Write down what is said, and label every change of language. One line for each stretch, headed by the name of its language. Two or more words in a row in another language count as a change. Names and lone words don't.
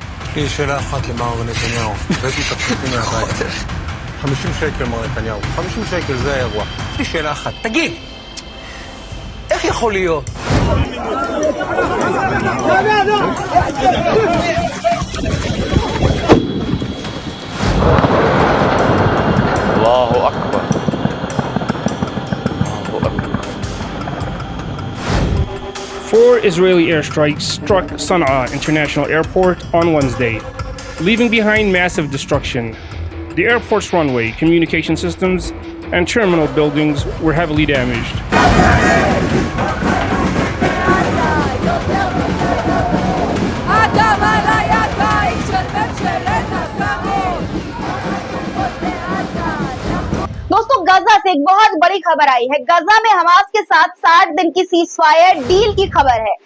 Hebrew: في שאלה אחת למר נתניהו, הבאתי תפקידים מהבית. 50 שקל מר נתניהו, 50 שקל זה האירוע. יש לי שאלה אחת, תגיד, איך יכול להיות?
Arabic: الله أكبر. الله أكبر.
English: 4 Israeli airstrikes struck Sana'a International Airport on Wednesday, leaving behind massive destruction. The airport's runway, communication systems, and terminal buildings were heavily damaged.
Hindi: दोस्तों गजा से एक बहुत बड़ी खबर आई है। गजा में हमास के साथ 60 दिन की
English: ceasefire deal
Hindi: की खबर है।